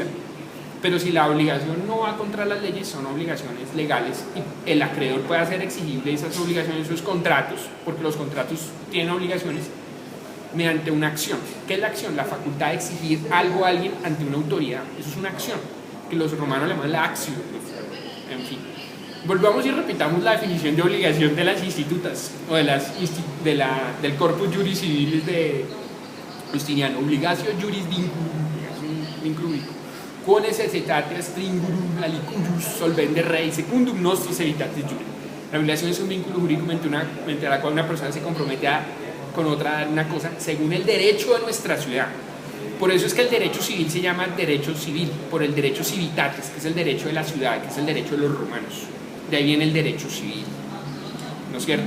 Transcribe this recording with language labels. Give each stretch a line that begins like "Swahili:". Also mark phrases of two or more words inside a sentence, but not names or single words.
Spanish: Pero si la obligación no va contra las leyes, son obligaciones legales, y el acreedor puede hacer exigible esas obligaciones, esos contratos, porque los contratos tienen obligaciones, mediante una acción. ¿Qué es la acción? La facultad de exigir algo a alguien ante una autoridad. Eso es una acción, que los romanos le llaman la acción. En fin, volvamos y repitamos la definición de obligación de las institutas, o del corpus juris civilis de Justiniano.
Latin: Obligatio juris vinculum, quo necessitatis stringurum alicuius solvende rei secundum nostris evitatis jure.
Spanish: La obligación es un vínculo jurídico mediante la cual una persona se compromete con otra una cosa según el derecho de nuestra ciudad. Por eso es que el derecho civil se llama derecho civil, por el derecho civitatis, que es el derecho de la ciudad, que es el derecho de los romanos. De ahí viene el derecho civil, ¿no es cierto?